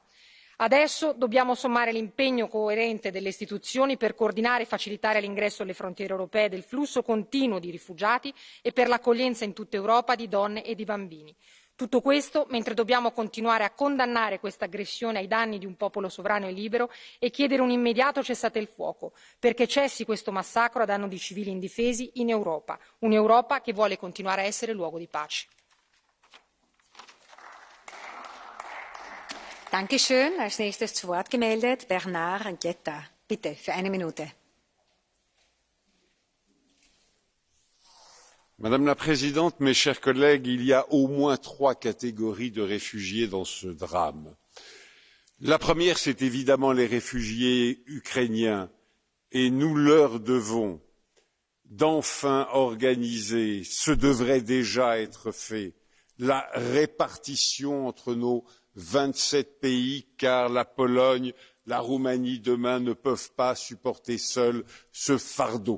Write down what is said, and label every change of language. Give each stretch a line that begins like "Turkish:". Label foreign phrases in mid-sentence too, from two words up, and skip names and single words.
Italian: Adesso dobbiamo sommare l'impegno coerente delle istituzioni per coordinare e facilitare l'ingresso alle frontiere europee del flusso continuo di rifugiati e per l'accoglienza in tutta Europa di donne e di bambini. Tutto questo mentre dobbiamo continuare a condannare questa aggressione ai danni di un popolo sovrano e libero e chiedere un immediato cessate il fuoco, perché cessi questo massacro a danno di civili indifesi in Europa, un'Europa che vuole continuare a essere luogo di pace.
German: Dankeschön. Als nächstes zu Wort gemeldet Bernard Guetta. Bitte, für 1 Minute.
French: Madame la Présidente, mes chers collègues, il y a au moins 3 catégories de réfugiés dans ce drame. La première, c'est évidemment les réfugiés ukrainiens, et nous leur devons d'enfin organiser, ce devrait déjà être fait, la répartition entre nos 27 pays, car la Pologne, la Roumanie demain ne peuvent pas supporter seuls ce fardeau.